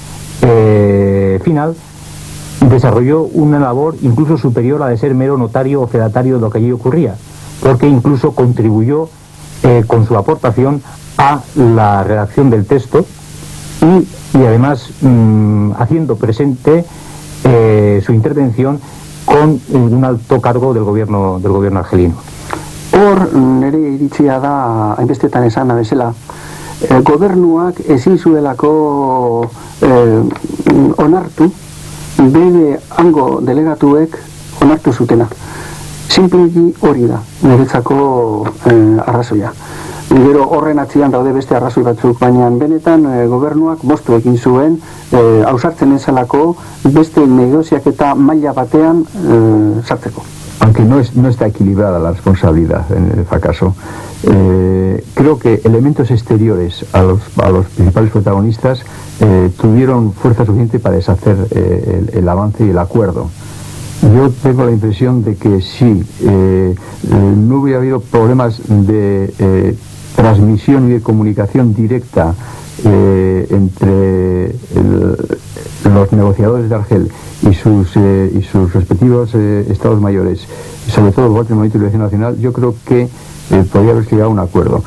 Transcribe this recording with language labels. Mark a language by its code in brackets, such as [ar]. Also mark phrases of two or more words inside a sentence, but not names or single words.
[es] final desarrolló una labor incluso superior a de ser mero notario o fedatario de lo que allí ocurría, porque incluso contribuyó con su aportación a la redacción del texto y además haciendo presente su intervención con un alto cargo del gobierno argelino. [eu] Hor nire iritzia da hainbestetan esana bezala, gobernuak ezin zuelako onartu bere hango delegatuek onartu zutena. Simpleki hori da niretzako arrazoia. Gero horren atzian daude beste arrazoi batzuk, baina benetan gobernuak moztu egin zuen ausartzen ezalako beste negoziaketa maila batean sartzeko. [es] Aunque no está equilibrada la responsabilidad en el fracaso, creo que elementos exteriores a los principales protagonistas tuvieron fuerza suficiente para deshacer el avance y el acuerdo. Yo tengo la impresión de que si no hubiera habido problemas de transmisión y de comunicación directa entre los negociadores de Argel y sus respectivos estados mayores, sobre todo el Movimiento de Liberación Nacional, yo creo que podría haberse llegado a un acuerdo.